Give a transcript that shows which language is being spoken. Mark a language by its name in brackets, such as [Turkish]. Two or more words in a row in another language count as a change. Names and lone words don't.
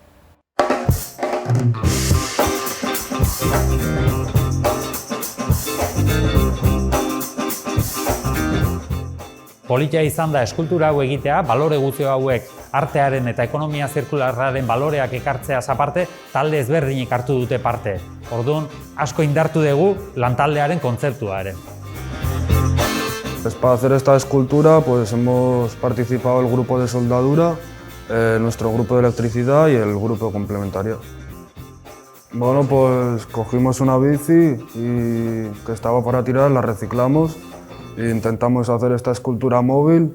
[Basque] Politia izan da eskultura hau egitea, balore guzti hauek artearen eta ekonomia zirkularraren baloreak ekartzeaz aparte, talde ezberdinek hartu dute parte. Orduan, asko indartu dugu lantaldearen kontzeptua ere. [Spanish] Pues para hacer esta escultura pues hemos participado el grupo de soldadura, nuestro grupo de electricidad y el grupo complementario. Bueno, pues cogimos una bici y que estaba para tirar, la reciclamos e intentamos hacer esta escultura móvil